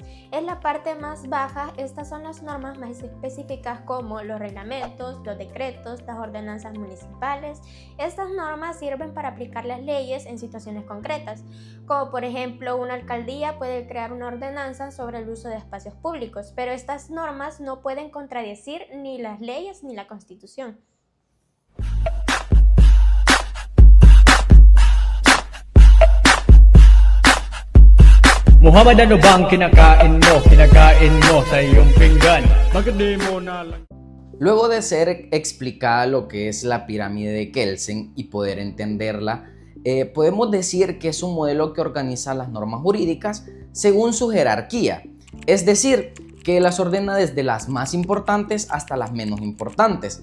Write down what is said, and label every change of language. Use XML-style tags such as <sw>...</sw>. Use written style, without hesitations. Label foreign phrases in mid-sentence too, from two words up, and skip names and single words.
<es>En la parte más baja, estas son las normas más específicas como los reglamentos, los decretos, las ordenanzas municipales. Estas normas sirven para aplicar las leyes en situaciones concretas, como por ejemplo una alcaldía puede crear una ordenanza sobre el uso de espacios públicos, pero estas normas no pueden contradecir ni las leyes ni la Constitución.</es> <tl>Muhammad, ano bang kinakain mo sa iyong pinggan? Bakit di mo na lang...</tl> <es>Luego de ser explicada lo que es la pirámide de Kelsen y poder entenderla, podemos decir que es un modelo que organiza las normas jurídicas según su jerarquía, es decir, que las ordena desde las más importantes hasta las menos importantes.</es>